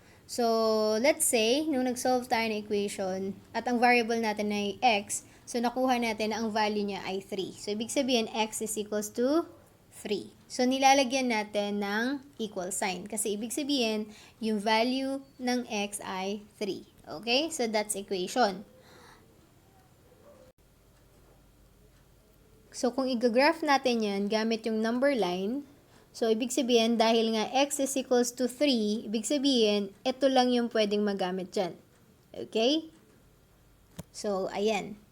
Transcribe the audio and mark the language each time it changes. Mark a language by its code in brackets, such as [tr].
[tl] So, let's say, nung nag-solve tayo ng equation at ang variable natin ay x, so nakuha natin na ang value niya ay 3. So, ibig sabihin, [en] x is equals to 3. [tl] So, nilalagyan natin ng equal sign. Kasi ibig sabihin, yung value ng x ay 3. [en] Okay? So, that's equation. [tl] So, kung i-graph natin yan gamit yung number line, so, ibig sabihin, dahil nga [en] x is equals to 3, [tl] ibig sabihin, ito lang yung pwedeng magamit dyan. Okay? So, ayan.